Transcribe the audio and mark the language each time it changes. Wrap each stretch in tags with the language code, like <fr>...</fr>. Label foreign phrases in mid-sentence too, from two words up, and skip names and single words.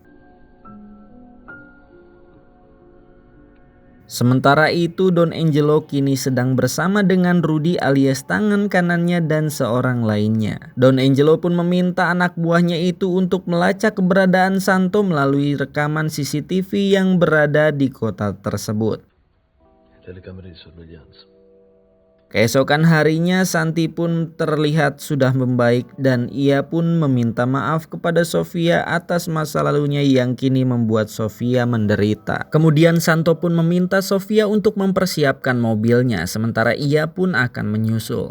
<id>Sementara itu Don Angelo kini sedang bersama dengan Rudy alias tangan kanannya dan seorang lainnya. Don Angelo pun meminta anak buahnya itu untuk melacak keberadaan Santo melalui rekaman CCTV yang berada di kota tersebut.</id> <it>Telecamere di sorveglianza.</it> <id>Keesokan harinya Santi pun terlihat sudah membaik dan ia pun meminta maaf kepada Sofia atas masa lalunya yang kini membuat Sofia menderita. Kemudian Santo pun meminta Sofia untuk mempersiapkan mobilnya sementara ia pun akan menyusul.</id>